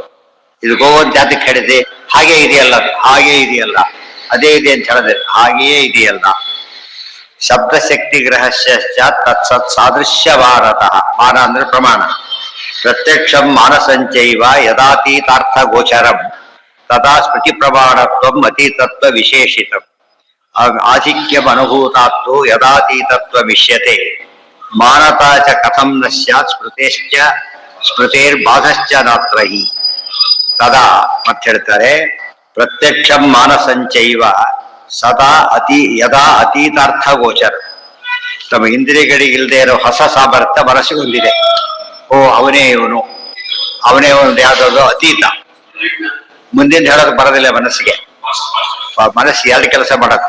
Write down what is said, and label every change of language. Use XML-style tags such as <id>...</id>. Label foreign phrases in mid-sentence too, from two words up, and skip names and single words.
<kn>ಇದು ಗೋವಂತ ಜಾತಿಗೆ ಹೇಳಿದೆ, ಹಾಗೆ ಇದೆಯಲ್ಲ, ಹಾಗೆ ಇದೆಯಲ್ಲ, ಅದೇ ಇದೆ ಅಂತ ಹೇಳಿದ್ರೆ ಹಾಗೆಯೇ ಇದೆಯಲ್ಲ.</kn> <sa>ಶಬ್ದಶಕ್ತಿ ಗ್ರಹಸ್ಯ ತತ್ಸತ್ ಸಾದೃಶ್ಯ ಭಾರತಃ.</sa> <kn>ಮಾನ ಅಂದ್ರೆ ಪ್ರಮಾಣ.</kn> <sa>ಪ್ರತ್ಯಕ್ಷಂ ಮಾನಸಂಚೈವ ಯದಾತೀತಾರ್ಥ ಗೋಚರಂ ತದಾ ಸ್ಮೃತಿ ಪ್ರಮಾಣತ್ವಂ ಅತೀತತ್ವ ವಿಶೇಷಿತಂ. ಆಧಿಕ್ಯಂ ಅನುಭೂತಾತ್ತು ಯದಾತೀತತ್ವ ಮಿಷ್ಯತೆ ಮಾನತಾ ಚ ಕಥಂ ನ ಸ್ಯಾತ್ ಸ್ಮೃತೇಶ್ಚ ಸ್ಮೃತೇರ್ಬಾಧಶ್ಚ ನಾತ್ರಹಿ. ತದಾ</sa> <kn>ಮತ್ತೆ ಹೇಳ್ತಾರೆ,</kn> <sa>ಪ್ರತ್ಯಕ್ಷಂ ಮಾನಸಂಚೈವ ಸದಾ ಯದಾ ಅತೀತಾರ್ಥ ಗೋಚರ.</sa> <kn>ತಮ್ಮ ಇಂದ್ರಿಯಗಳಿಗೆ ಇಲ್ಲದೆ ಇರೋ ಹೊಸ ಸಾಮರ್ಥ್ಯ ಮನಸ್ಸಿಗೆ ಹೊಂದಿದೆ. ಓ ಅವನೇ ಇವನು, ಅವನೇ ಒಂದು ಯಾವ್ದಾದ್ರು ಅತೀತ. ಮುಂದಿನ ಹೇಳೋದು ಬರೋದಿಲ್ಲ ಮನಸ್ಸಿಗೆ. ಮನಸ್ಸು ಎರಡು ಕೆಲಸ ಮಾಡುತ್ತೆ.</kn>